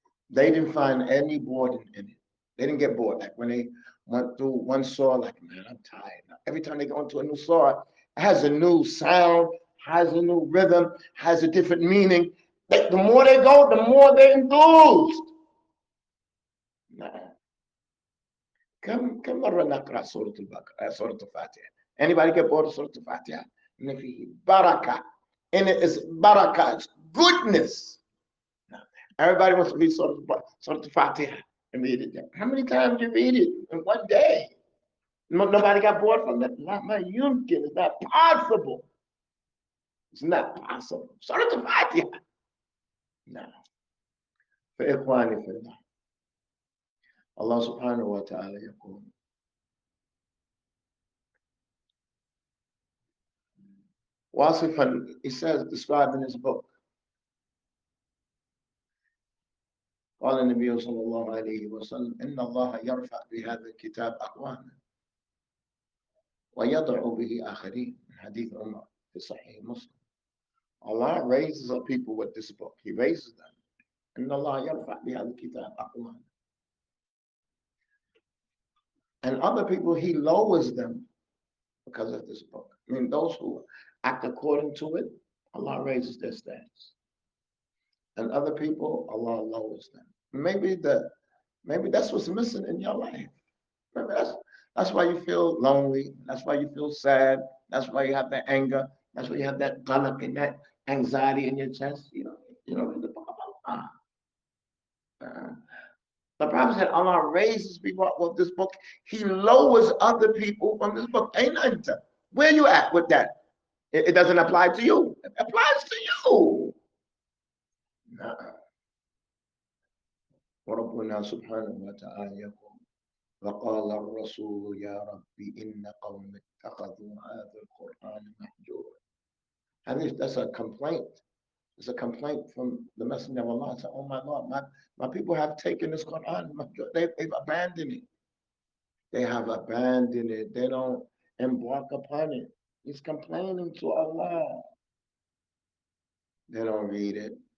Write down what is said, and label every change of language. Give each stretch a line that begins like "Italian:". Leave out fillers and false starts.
English: They didn't find any boredom in it. They didn't get bored. Like when they went through one surah, like, man, I'm tired. Every time they go into a new surah, it has a new sound, has a new rhythm, has a different meaning. The more they go, the more they're enthused.
Arabic: كم مرة نقرأ سورة البقرة سورة الفاتحة.
English: Anybody get bored of Surah Al-Fatiha?
Arabic: إن فيه بركة.
English: In it is barakah, it's goodness. Everybody wants to read Surah Al-Fatiha and read it. How many times do you read it in one day? Nobody got bored from that? It's not possible. It's not possible. Surah Al-Fatiha. No.
Arabic: فإخواني في الله. Allah subhanahu wa ta'ala يقول واصفا,
English: he says, described in his book,
Arabic: قال النبي صلى الله عليه وسلم إن الله يرفع بهذا الكتاب أقواما ويضع به آخرين. حديث عمر في صحيح مسلم.
English: Allah raises up people with this book. He raises them.
Arabic: إن الله يرفع بهذا الكتاب أقواما.
English: And other people, he lowers them because of this book. I mean, those who act according to it, Allah raises their status. And other people, Allah lowers them. Maybe that's what's missing in your life. Maybe that's why you feel lonely. That's why you feel sad. That's why you have that anger. That's why you have that qalaq and that anxiety in your chest. You know, read the book of Allah. The Prophet said Allah raises people up with this book. He lowers other people from this book. Ain't nothing. Where you at with that? It doesn't apply to you. It applies to you.
Arabic: وربنا سبحانه وتعالى يقول وقال الرسول يا ربي إن قوم اتخذوا هذا القرآن مهجورا.
English: That's a complaint. It's a complaint from the Messenger of Allah. Say, oh my Lord, my people have taken this Quran. They've abandoned it. They have abandoned it. They don't embark upon it. He's complaining to Allah. They don't read it.